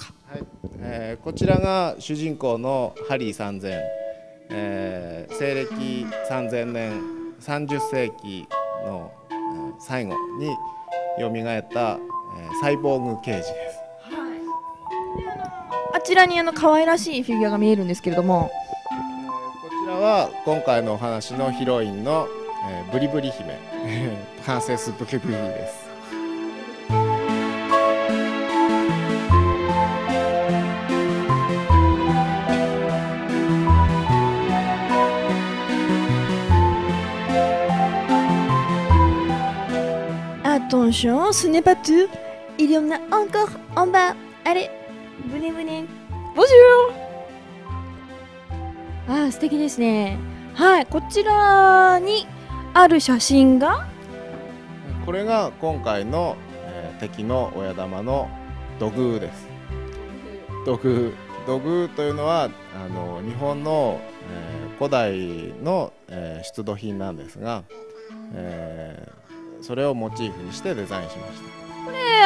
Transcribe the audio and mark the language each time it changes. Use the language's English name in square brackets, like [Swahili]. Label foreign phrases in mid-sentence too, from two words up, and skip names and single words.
[Japanese] はい、こちらが主人公のハリー3000、西暦3000年30世紀の、最後によみがえった、サイボーグ刑事です。あちらに可愛らしいフィギュアが見えるんですけれども、こちらは今回のお話のヒロインの、ブリブリ姫プランセスブリブリです。 [French] Attention, ce n'est pas tout. Il y en a encore en bas. Allez, venez, venez. Bonjour. [Japanese] 素敵ですね。はい、こちらにある写真が、これが今回の、敵の親玉の土偶です。土偶というのは日本の、 古代の、出土品なんですが、それをモチーフにしてデザインしました。